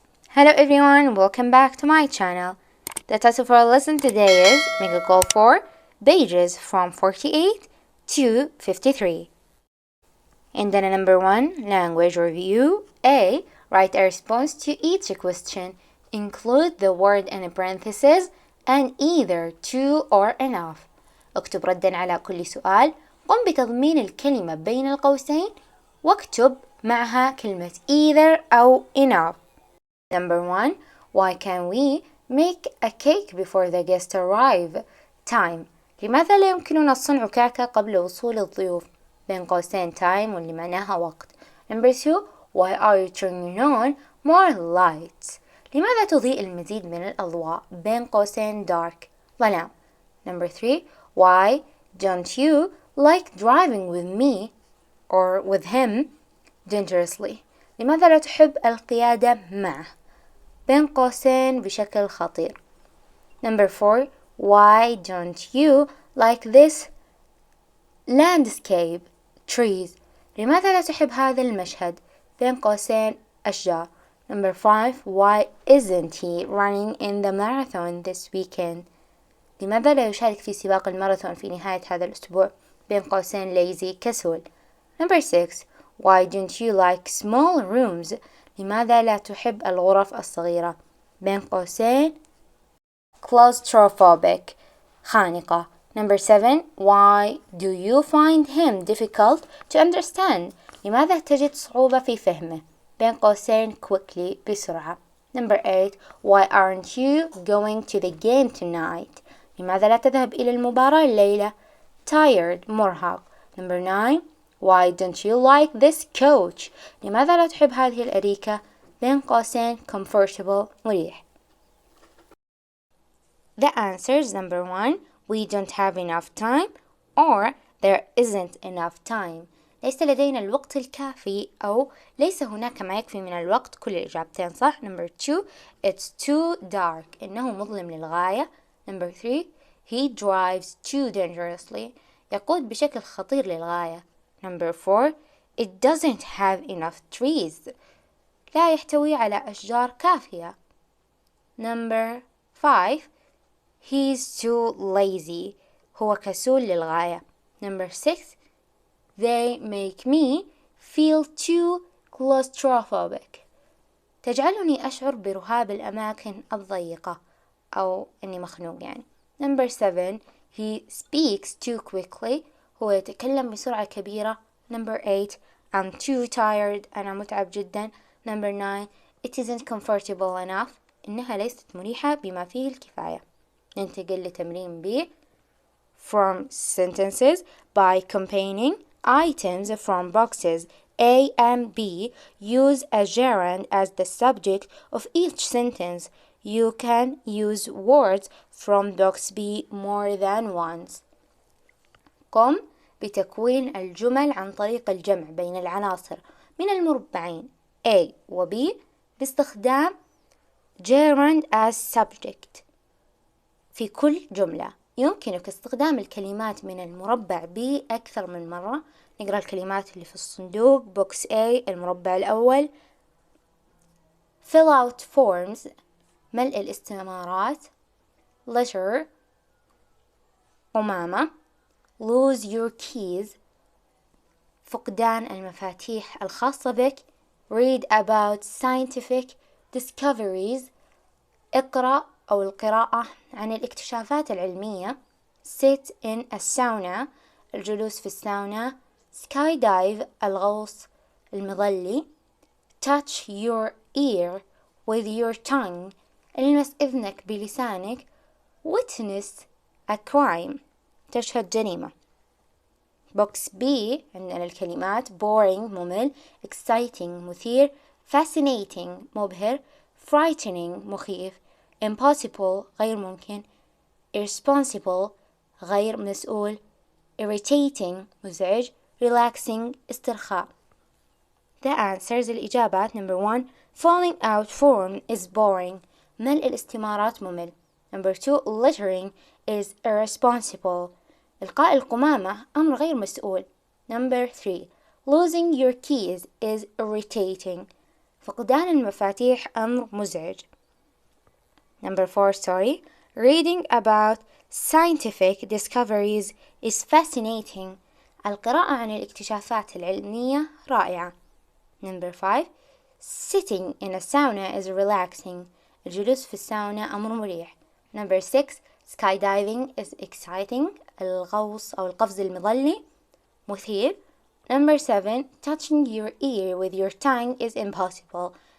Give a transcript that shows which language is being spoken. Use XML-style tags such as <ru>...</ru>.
<en>Hello everyone, welcome back to my channel. The title for our lesson today is Make a Goal for pages from 48 to 53.</en> <ar>عندنا</ar> <en>number 1 language review. A. Write a response to each question. Include the word in parentheses and either to or enough.</en> <ar>اكتب ردا على كل سؤال. قم بتضمين الكلمة بين القوسين واكتب معها كلمة either أو enough.</ar> <en>Number 1. Why can we make a cake before the guests arrive? Time.</en> <ar>لماذا لا يمكننا صنع كعكة قبل وصول الضيوف؟ بين قوسين time واللي معناها وقت.</ar> <en>Number 2. Why are you turning on more lights?</en> <ar>لماذا تضيء المزيد من الأضواء؟ بين قوسين dark ظلام.</ar> <en>Number 3. Why don't you like driving with me or with him dangerously?</en> <ar>لماذا لا تحب القيادة معه؟ بين قوسين بشكل خطير.</ar> <en>Number 4. Why don't you like this landscape trees?</en> <ar>لماذا لا تحب هذا المشهد؟ بين قوسين أشجار.</ar> <en>Number 5. Why isn't he running in the marathon this weekend?</en> <ar>لماذا لا يشارك في سباق الماراثون في نهاية هذا الأسبوع؟ بين قوسين lazy كسول.</ar> <en>Number 6. Why don't you like small rooms?</en> <ar>لماذا لا تحب الغرف الصغيرة؟ بين قوسين claustrophobic خانقة.</ar> <en>Number 7. Why do you find him difficult to understand?</en> <ar>لماذا تجد صعوبة في فهمه؟ بين قوسين quickly بسرعة.</ar> <en>Number 8. Why aren't you going to the game tonight?</en> <ar>لماذا لا تذهب إلى المباراة الليلة؟ Tired مرهق.</ar> <en>Number 9. Why don't you like this coach?</en> <ar>لماذا لا تحب هذه الأريكة؟ بين قوسين comfortable مريح.</ar> <en>The answers. Number 1. We don't have enough time or there isn't enough time.</en> <ar>ليس لدينا الوقت الكافي أو ليس هناك ما يكفي من الوقت. كل الإجابتين صح.</ar> <en>Number 2. It's too dark.</en> <ar>إنه مظلم للغاية.</ar> <en>Number 3. He drives too dangerously.</en> <ar>يقود بشكل خطير للغاية.</ar> <en>Number 4. It doesn't have enough trees.</en> <ar>لا يحتوي على أشجار كافية.</ar> <en>Number 5. He's too lazy.</en> <ar>هو كسول للغاية.</ar> <en>Number 6. They make me feel too claustrophobic.</en> <ar>تجعلني أشعر برهاب الأماكن الضيقة أو أني مخنوق يعني.</ar> <en>Number 7. He speaks too quickly.</en> <ar>هو يتكلم بسرعة كبيرة.</ar> <en>Number 8. I'm too tired.</en> <ar>أنا متعب جدا.</ar> <en>Number 9. It isn't comfortable enough.</en> <ar>إنها ليست مريحة بما فيه الكفاية. ننتقل لتمرين B.</ar> <en>From sentences by combining items from boxes A and B. Use a gerund as the subject of each sentence. You can use words from box B more than once.</en> <ar>قم بتكوين الجمل عن طريق الجمع بين العناصر من المربعين A و B باستخدام</ar> <en>gerund as subject.</en> <ar>في كل جملة يمكنك استخدام الكلمات من المربع B أكثر من مرة. نقرأ الكلمات اللي في الصندوق.</ar> <en>box A</en> <ar>المربع الأول.</ar> <en>fill out forms</en> <ar>ملء الاستمارات.</ar> <en>letter قمامة. lose your keys</en> <ar>فقدان المفاتيح الخاصة بك.</ar> <en>read about scientific discoveries</en> <ar>اقرأ أو القراءة عن الاكتشافات العلمية.</ar> <en>sit in a sauna</en> <ar>الجلوس في الساونا. skydive الغوص المظلي.</ar> <en>touch your ear with your tongue</en> <ar>المس إذنك بلسانك.</ar> <en>witness a crime</en> <ar>تشهد جريمة.</ar> <en>box B</en> <ar>عندنا الكلمات</ar> <en>boring ممل. exciting مثير. fascinating مبهر. frightening مخيف.</en> <ar>impossible غير ممكن. irresponsible غير مسؤول.</ar> <en>irritating مزعج. relaxing استرخاء. The answers الإجابات. Number 1. filling out form is boring.</en> <ar>ملء الاستمارات ممل. Number 2.</ar> <en>littering is irresponsible.</en> <ar>إلقاء القمامة أمر غير مسؤول.</ar> <en>Number 3. losing your keys is irritating.</en> <ar>فقدان المفاتيح أمر مزعج.</ar> <en>Number 4 story. Reading about scientific discoveries is fascinating.</en> <ar>القراءة عن الاكتشافات العلمية رائعة.</ar> <en>Number 5. Sitting in a sauna is relaxing.</en> <ar>الجلوس في الساونا أمر مريح.</ar> <en>Number 6. Skydiving is exciting.</en> <ar>الغوص أو القفز المظلي مثير.</ar> <en>Number 7. Touching your ear with your tongue is impossible.</en>